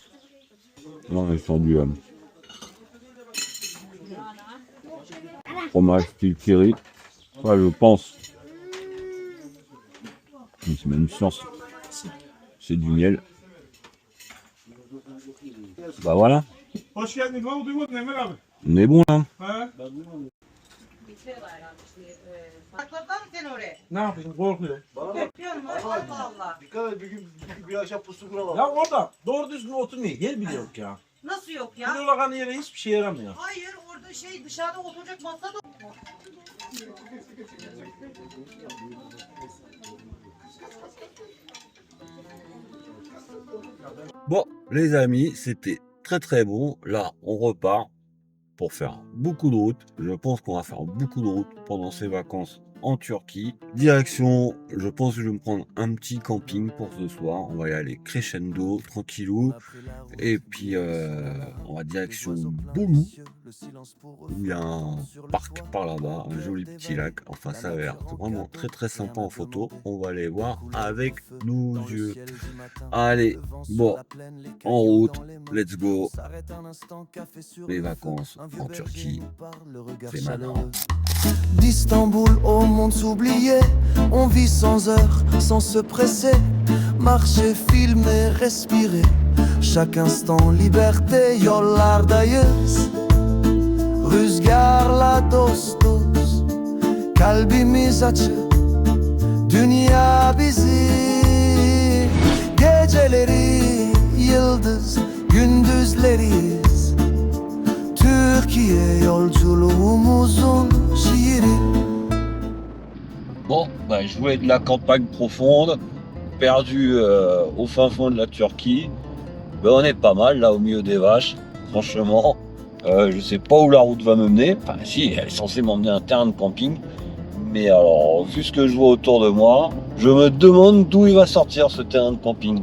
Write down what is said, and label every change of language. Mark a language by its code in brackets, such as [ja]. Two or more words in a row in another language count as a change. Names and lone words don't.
[fr] Là, on est sur du fromage style curry. Ouais, je pense. C'est même une science. C'est du miel. Bah voilà. [tr] Hoş geldin. Ne oldu bu Emir abi? [fr] On est bon là. [tr] Ha? Sakladın mı sen oraya? Ne yapayım? Korkuyorum. Yapıyorum Allah Allah. Dikkat et bir akşam pusu kuralım. Ya orada doğru düzgün oturmuyor. Yer bile yok ya. Nasıl yok Bu ya? yolakan yere hiçbir şey yaramıyor. Hayır orada şey dışarıda oturacak masa da. [fr] Bon, les amis, c'était très très bon. Là, on repart pour faire beaucoup de routes. Je pense qu'on va faire beaucoup de routes pendant ces vacances en Turquie. Direction, je pense que je vais me prendre un petit camping pour ce soir. On va y aller crescendo, tranquillou. Et puis, on va direction Bolu. Il y a un parc par là-bas, un joli petit lac. Enfin, ça a l'air vraiment très très sympa en photo. On va aller voir avec nos yeux. Allez, bon, en route, [en] let's go. [fr] Les vacances en Turquie, c'est maintenant. D'Istanbul au monde oublié, on vit sans heure, sans se presser, marcher, filmer, respirer. Chaque instant liberté, [tr] yollardayız. Rüzgarla dostuz, kalbimiz açık, dünya bizim. Geceleri yıldız, gündüzleriyiz. Türkiye yolculuğumuzun şiiri. [fr] Bon, bah, je voulais de la campagne profonde, perdu au fin fond de la Turquie. Ben, on est pas mal là au milieu des vaches, franchement. Je sais pas où la route va me mener. Enfin, si, elle est censée m'emmener à un terrain de camping. Mais alors, vu ce que je vois autour de moi, je me demande d'où il va sortir ce terrain de camping.